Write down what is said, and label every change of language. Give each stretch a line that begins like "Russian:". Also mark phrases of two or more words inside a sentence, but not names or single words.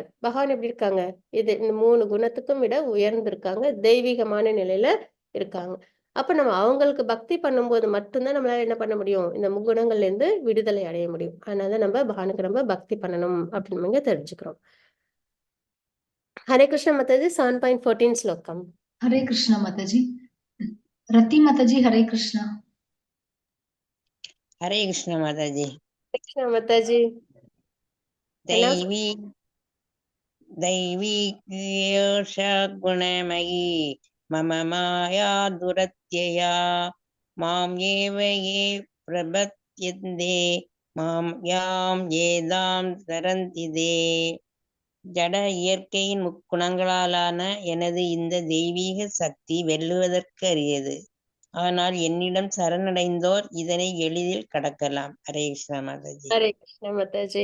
Tamil: பகவான் எப்படி இருக்காங்க, இது இந்த 3 குணத்துக்கும் விட உயர்ந்திருக்காங்க, தெய்வீகமான நிலையில இருக்காங்க. அப்ப நம்ம அவங்களுக்கு பக்தி பண்ணும்போது மட்டும்தான் நம்மளால என்ன பண்ண முடியும், இந்த முக்குணங்கள்ல இருந்து விடுதலை அடைய முடியும். அதனால நம்ம பகவானுக்கு நம்ம பக்தி பண்ணணும் அப்படின்னு நம்ம தெரிஞ்சுக்கிறோம். ஹரே கிருஷ்ண மாதாஜி 7.14 ஸ்லோகம்.
Hindi: हरे कृष्णा माताजी। रति माताजी हरे कृष्णा। हरे कृष्ण माताजी।
Tamil: கிருஷ்ண மாதாஜி.
Sanskrit: दैवी दैवी क्रियोषा गुणमयी मम माया दुरत्यया माम एव ये प्रपद्यन्ते माम याम एतां तरन्तिते.
Tamil: ஜட இயற்கையின் முக்குணங்களாலான எனது இந்த தெய்வீக சக்தி வெல்லுவதற்கு அரியது. ஆனால் என்னிடம் சரணடைந்தோர் இதனை எளிதில் கடக்கலாம். ஹரே கிருஷ்ண மாதாஜி. ஹரே கிருஷ்ண மாதாஜி.